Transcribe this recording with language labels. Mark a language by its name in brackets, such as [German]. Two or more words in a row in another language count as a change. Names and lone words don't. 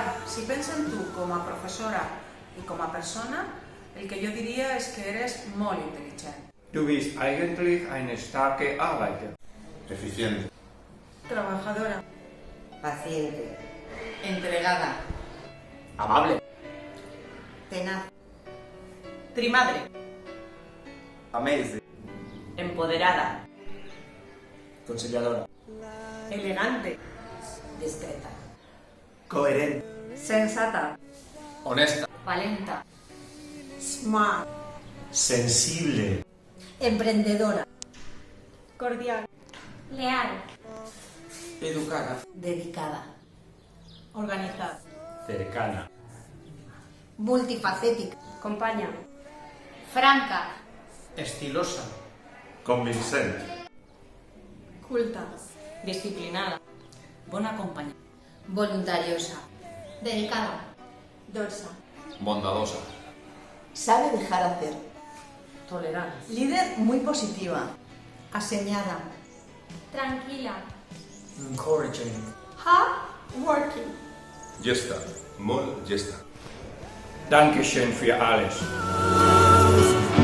[Catalan] Si penso en tu com a professora i com a persona, el que jo diria és que eres molt intel·ligent. [German] Du bist eigentlich eine starke Arbeiter. [Spanish] Eficiente. Trabajadora. Paciente. Entregada. Amable. Tenaz. Trimadre. Amazing. Empoderada. Conciliadora. Elegante. Discreta. Coherente. Sensata. Honesta. Valenta. Smart. Sensible. Emprendedora. Cordial. Leal. Educada. Dedicada. Organizada. Cercana. Multifacética. Companya. Franca. Estilosa. Convincente. Culta. Disciplinada. [Catalan] Bona companya. [Spanish] Voluntariosa. Dedicada. Dolça. Bondadosa. Sabe dejar hacer. Tolerant. Líder muy positiva. Aseñada. Tranquila. Encouraging. [English] Hard working. [Catalan] Gesta. Molt gesta. [German] Dankeschön für alles.